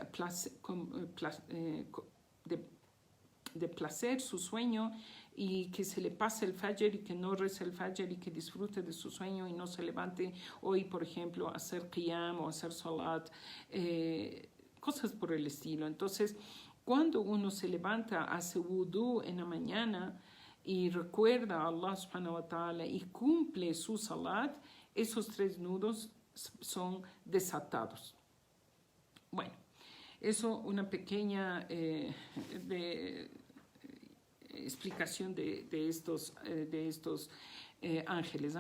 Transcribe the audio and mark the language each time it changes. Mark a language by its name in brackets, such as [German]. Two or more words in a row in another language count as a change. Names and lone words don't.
[Spanish] placer su sueño, y que se le pase el fajr y que no rece el fajr y que disfrute de su sueño y no se levante hoy, por ejemplo, a hacer qiyam o a hacer salat, cosas por el estilo. Entonces, cuando uno se levanta, hace wudú en la mañana y recuerda a Allah [Arabic] سبحانه وتعالى [Spanish] y cumple su salat, esos 3 nudos son desatados. Bueno, eso una pequeña explicación de estos ángeles.